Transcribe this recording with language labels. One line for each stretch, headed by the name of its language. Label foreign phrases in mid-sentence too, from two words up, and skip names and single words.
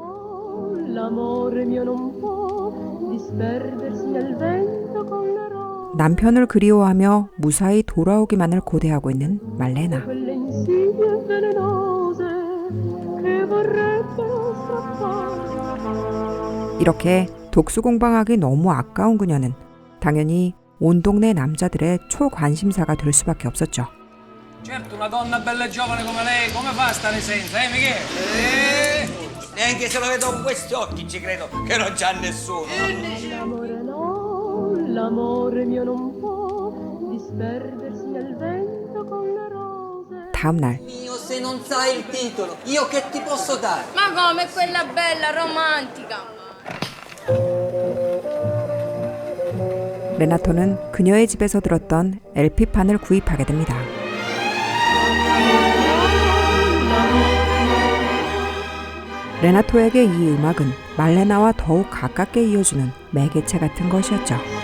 Korean: 남편을 그리워하며 무사히 돌아오기만을 고대하고 있는 말레나. 이렇게 독수공방하기 너무 아까운 그녀는 당연히 온 동네 남자들의 초관심사가 될 수밖에 없었죠.
Italian: Certo, una donna bella e giovane come lei, come fa a stare senza, Michele? Neanche se lo vedo con questi occhi ci credo che non c'ha nessuno.
Korean: 다음 날
Italian: Io se non sai il titolo, io che ti posso dare? Ma come quella bella, romantica?
Korean: 레나토는 그녀의 집에서 들었던 LP판을 구입하게 됩니다. 레나토에게 이 음악은 말레나와 더욱 가깝게 이어주는 매개체 같은 것이었죠.